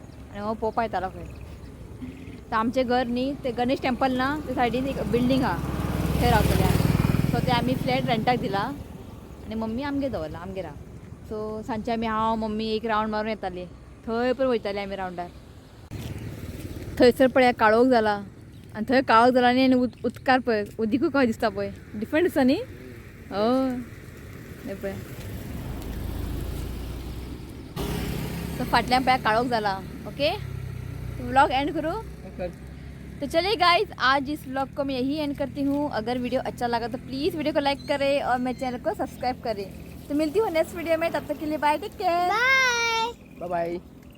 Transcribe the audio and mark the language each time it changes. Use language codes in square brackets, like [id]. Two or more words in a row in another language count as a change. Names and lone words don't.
[kok] आनी हांव पळोवपा येतालो खंय तर आमचें घर न्ही ते गणेश टेंपल ना ते सायडीन एक बिल्डींग आहा थंय रावतले आमी सो ते आमी फ्लॅट रेंटाक दिला आनी मम्मी आमगे दवरला आमगे राव सो सांजचे आमी हांव मम्मी एक रावंड मारून येताली थंय पण वयताली आमी रावंडार थंयसर पळय काळोख जाला आनी थंय काळोख जाला न्ही आनी उदकार पळय उदीकूय कशें दिसता पळय डिफरंट दिसता न्ही हय पळय तो फाटल्यान पळय काळोख जाला [en] okay vlog end [hi] करूँ तो चलिए गाइस आज इस व्लॉग को मैं यही एंड करती हूँ अगर वीडियो अच्छा लगा तो प्लीज़ वीडियो को लाइक करें और मेरे चैनल को सब्सक्राइब करें तो मिलती हूँ [en] next video [hi] में तब तक के लिए [en] bye take care bye bye